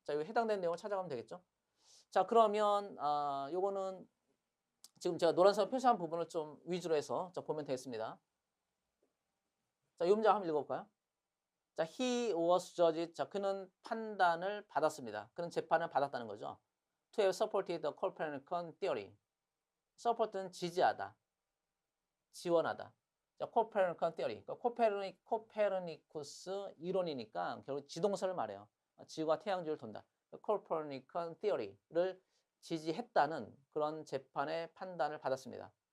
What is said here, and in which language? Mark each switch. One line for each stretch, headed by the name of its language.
Korean: 자, 이거 해당되는 내용을 찾아가면 되겠죠. 자, 그러면 요거는 지금 제가 노란색 표시한 부분을 좀 위주로 해서 자, 보면 되겠습니다. 자, 이 문장 한번 읽어볼까요?
English: 자, he was judged.
Korean: 자, 그는 판단을 받았습니다. 그는 재판을 받았다는 거죠.
English: To have supported the Copernican theory.
Korean: support는 지지하다, 지원하다.
English: 자, Copernican theory.
Korean: 그러니까 코페르니쿠스 이론이니까 결국 지동설을 말해요. 지구가 태양주를 돈다. Copernican theory를 지지했다는 그런 재판의 판단을 받았습니다.